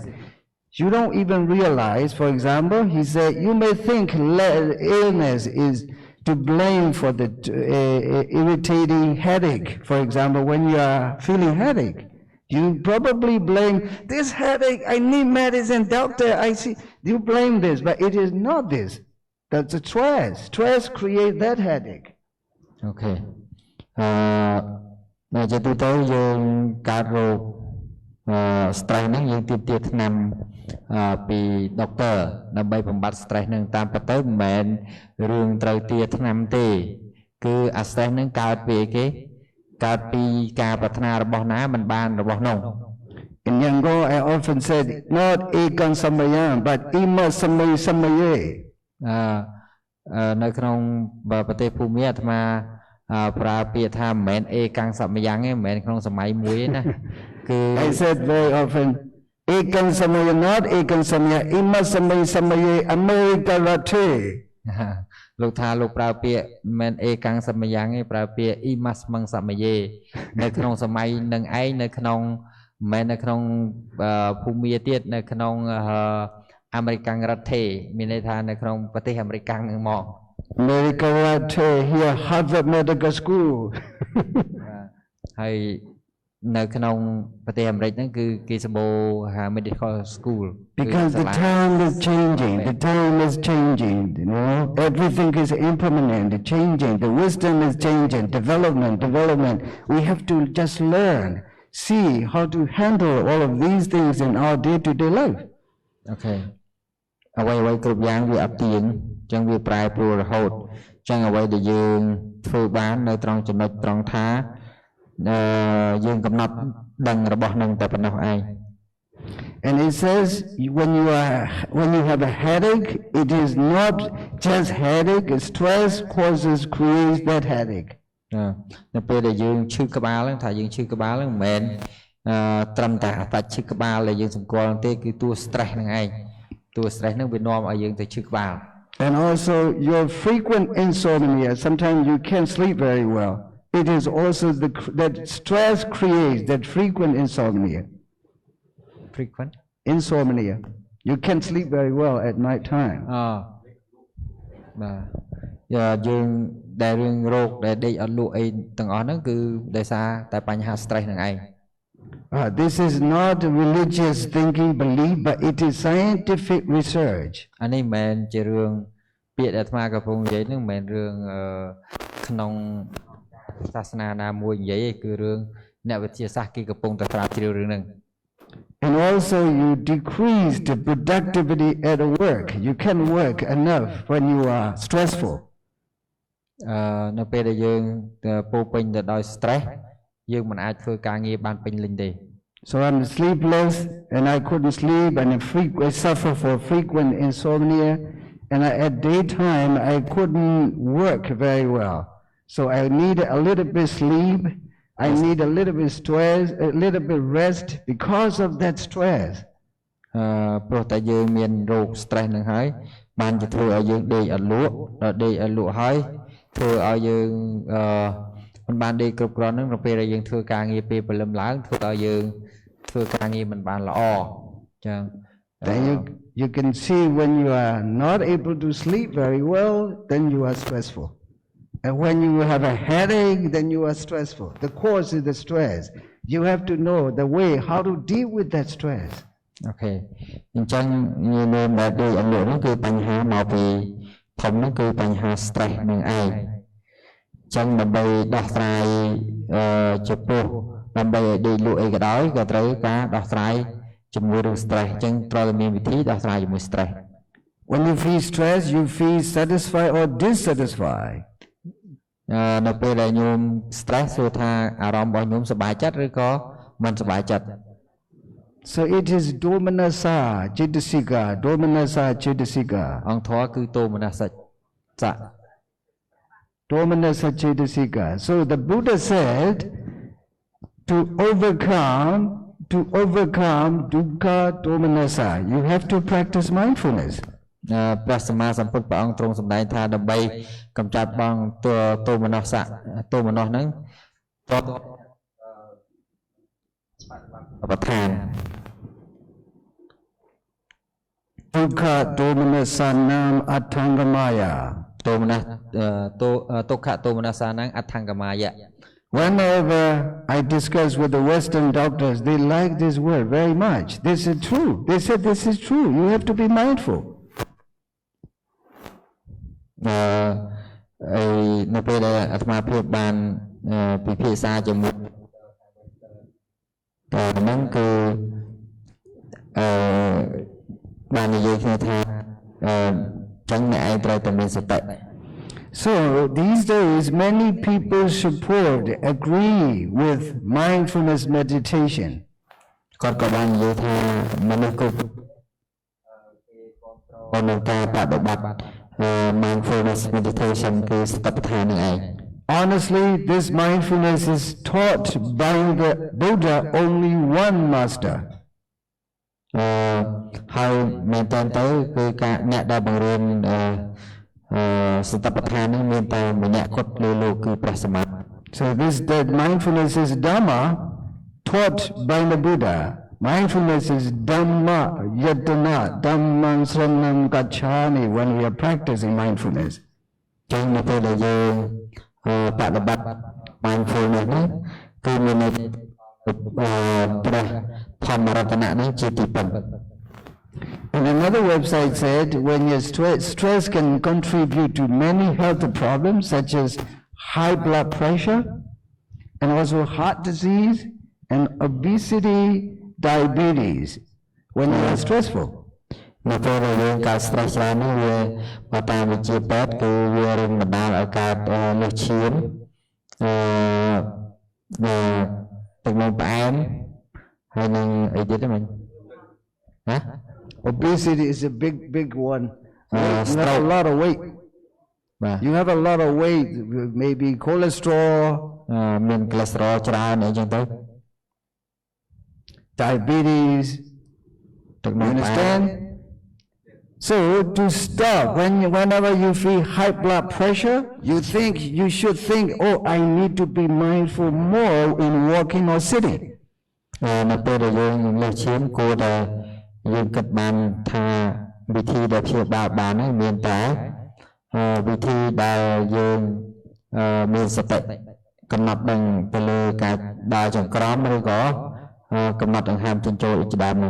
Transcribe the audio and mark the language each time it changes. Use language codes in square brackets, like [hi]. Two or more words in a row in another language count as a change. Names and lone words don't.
[en] You don't even realize, for example, he said, you may think illness is to blame for the irritating headache. For example, when you are feeling headache, you probably blame this headache, I need medicine, doctor, I see. You blame this, but it is not this. That's a stress. Stress creates that headache. [km] Okay. នៅជាទូទៅយើងកើតរោគstress ហ្នឹងយើងទាមថ្នាំពីដុកទ័រដើម្បីបំបត្តិ stress ហ្នឹងតាមពិតទៅមិនមែនរឿងត្រូវទាថ្នាំទេគឺអា stress ហ្នឹងកើតពីអីគេកើតពីការប្រាថ្នារបស់ណាមិនបានរបស់នោះ [en] In Yangon I often said not [pi] ekam samayam [en] but [pi] ima samay samaye [km] នៅក្នុងប្រទេសភូមិអាត្មាប្រើពាក្យថាមិនមែនអេកាំងសមយ៉ាងទេមិនមែនក្នុងសម័យមួយណាគឺ [en] I said very often [pi] ekam samaya not ekam samaya ima samay samaye America rate [km] លោកថាលោកប្រើពាក្យមិនមែនអេកាំងសមយ៉ាងទេប្រើពាក្យ [pi] imas mang samaye [km] នៅក្នុងសម័យនឹងឯងនៅក្នុងមិនមែននៅក្នុងភូមិទៀតនៅក្នុងអាមេរិករដ្ឋទេមានន័យថានៅក្នុងប្រទេសអាមេរិកហ្នឹងមក [pi] America rate [en] here Harvard Medical School [km] ហើយនៅក្នុងប្រទេសអាមេរិកហ្នឹងគឺគេសម្បូរ [en] medical school because the time is changing you know everything is impermanent changing the wisdom is changing development we have to just learn see how to handle all of these things in our day-to-day life. [km] Okay អ្វីគ្រប់យ៉ាងវាអត់ទៀងអញ្ចឹងវាប្រែប្រួលរហូតអញ្ចឹងអ្វីដែលយើងធ្វើបាននៅត្រង់ចំណុចត្រង់ថាយើងកំណត់ដឹងរបស់នឹងតែប៉ុណ្ណោះឯង [en] And it says when you have a headache it is not just headache stress creates that headache [km] នៅពេលដែលយើងឈឺក្បាលហ្នឹងថាយើងឈឺក្បាលហ្នឹងមិនមែនត្រឹមតែអត្តឈឺក្បាលដែលយើងសម្គាល់ទេគឺតួ stress ហ្នឹងឯងតួ stress ហ្នឹងវានាំឲ្យយើងទៅឈឺក្បាល [en] And also your frequent insomnia sometimes you can't sleep very well it is also that stress creates that frequent insomnia you can't sleep very well at night time [km] បាទយើងដែលរឿងរោគដែលដេកអត់លក់អីទាំងអស់ហ្នឹងគឺដោយសារតែបញ្ហា stress ហ្នឹងឯង [en] This is not religious thinking belief but it is scientific research [km] អានេះមិនមែនជារឿងពាក្យដែលអាត្មាកំពុងនិយាយហ្នឹងមិនមែនរឿងក្នុងសាសនាណាមួយនិយាយទេគឺរឿងអ្នកវិទ្យាសាស្ត្រគេកំពុងតែស្រាវជ្រាវរឿងហ្នឹង [en] And also you decrease the productivity at work you can't work enough when you are stressful [km] នៅពេលដែលយើងពោពេញទៅដោយ stress យើងមិនអាចធ្វើការងារបានពេញលេញទេ [en] So I'm sleepless and I couldn't sleep and I suffer for frequent insomnia and at daytime I couldn't work very well so I need a little bit sleep I need a little bit stress a little bit rest because of that stress [km] ព្រោះតែយើងមានរោគ stress ហ្នឹងហើយបានជាធ្វើឲ្យយើងដេកអត់លក់ដល់ដេកអត់លក់ហើយធ្វើឲ្យយើងមិនបានដេកគ្រប់គ្រាន់នឹងនៅពេលដែលយើងធ្វើការងារពេលព្រលឹមឡើងធ្វើឲ្យយើងធ្វើការងារមិនបានល្អចឹង [en] Then you can see when you are not able to sleep very well, then you are stressful. And when you have a headache, then you are stressful. The cause is the stress. You have to know the way how to deal with that stress. [km] Okay. អញ្ចឹងយើងមានបែបដូចអនុនោះគឺបញ្ហាមកពីធំនោះគឺបញ្ហា stress នឹងឯងចឹងដើម្បីដោះស្រាយចំពោះដើម្បីឲ្យដេកលក់អីក៏ដោយក៏ត្រូវការដោះស្រាយជាមួយរឿង stress ចឹងត្រូវតែមានវិធីដោះស្រាយជាមួយ stress. [en] When you feel stress, you feel satisfied or dissatisfied. [km] នៅពេលដែលញោម stress សួរថាអារម្មណ៍របស់ញោមសប្បាយចិត្តឬក៏មិនសប្បាយចិត្ត [en] So it is [pi] domanassa cetasika. [km] អង្គធម៌គឺទោមនស្សៈ [pi] Domanassa cetasika. [en] So the Buddha said to overcome [pi] dukkha domanassa, [en] you have to practice mindfulness. [km] ព្រះសម្មាសម្ពុទ្ធព្រះអង្គទ្រង់សម្ដែងថាដើម្បីកម្ចាត់បងទោមនស្សៈទោមនស្សហ្នឹងតបប្រធាន [pi] Dukkha domanassanam attangamaya. ទោមនស្សទុក្ខទោមនស្សហ្នឹងអដ្ឋង្គមាយៈ [en] Whenever I discuss with the Western doctors, they like this word very much. This is true. They said this is true. You have to be mindful. [km] នៅពេលដែលអាត្មាភាពបានពិភាក្សាជាមួយហ្នឹងគឺបាននិយាយគ្នាថាចឹងអ្នកឯងត្រូវតែមានសតិ [en] So these days many people agree with mindfulness meditation. [km] គាត់ក៏បាននិយាយថាមនុស្សគ្រប់ក្នុងការបដិបត្តិ [en] mindfulness meditation [km] គឺសតិប្បដ្ឋាននឹងឯង [en] Honestly, this mindfulness is taught by the Buddha only one master. ហើយមែនតើគឺការអ្នកដែលបង្រៀនសតិប្បដ្ឋាននេះមានតែម្នាក់គត់លើលោកគឺព្រះសម្មា So that mindfulness is Dhamma taught by the Buddha. Mindfulness is Dhamma [pi] Yadana Dhammam Sranam Gacchami [en] when we are practicing mindfulness. [km] ចឹងនៅពេលដែលយើងបដិបត្តិ mindfulness នេះគឺមានព្រះធម្មរតនៈនេះជាទីពឹង [en] And another website said when your stress can contribute to many health problems such as high blood pressure and also heart disease and obesity, diabetes when you are stressful. [km] នៅពេលដែលយើងកើត stress ច្រើននេះវាតាមវិទ្យាពេទ្យគឺវារំបណ្ដាលឲ្យកើតលើសឈាមទឹកនោមផ្អែមហើយនឹងអីទៀតហ្នឹងណា [en] Obesity is a big one. You have a lot of weight. You have a lot of weight, maybe cholesterol. [km] មាន cholesterol ច្រើនអីចឹងទៅ [en] Diabetes. You understand? So to stop, whenever you feel high blood pressure, you should think, oh, I need to be mindful more in walking or sitting. [km] នៅពេលដែលយើងលើសឈាមគួរតែយើងគិតបានថាវិធីដែលព្យាបាលបានហ្នឹងមានតែវិធីដែលយើងមានសតិកំណត់ដឹងទៅលើការដើរចង្ក្រមឬក៏កំណត់ដង្ហើមចិញ្ចោលជាដើមនោះ